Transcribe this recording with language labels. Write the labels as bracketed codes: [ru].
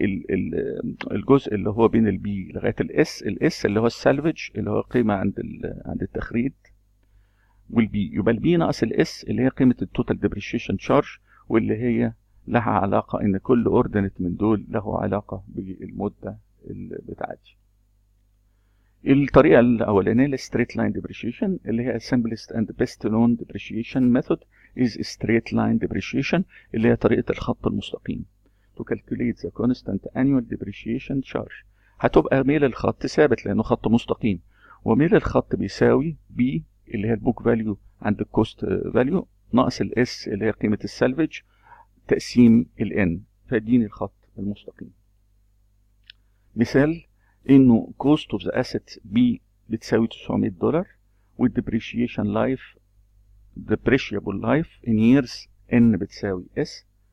[ar] والجزء اللي هو بين البي لغايه الاس اللي هو السالفج اللي هو قيمه عند التخريج، والبي يبقى البي ناقص الاس اللي هي قيمه التوتال ديبريشيشن تشارج، واللي هي لها علاقه ان كل اوردينت من دول له علاقه بالمده اللي بتعدي. الطريقه الاولانيه الستريت لاين ديبريشيشن اللي هي [en] simplest and best known depreciation method is straight line depreciation، [ar] اللي هي طريقه الخط المستقيم. [en] to calculate the constant annual depreciation charge. [ar] هتبقى ميل الخط ثابت لانه خط مستقيم، وميل الخط بيساوي B اللي هي البوك فاليو عند الكوست فاليو ناقص الاس اللي هي قيمه السالفج تقسيم الان، فاديني الخط المستقيم. مثال انه [en] cost of the asset B بتساوي $900 والdepreciation life depreciable life in years N بتساوي S،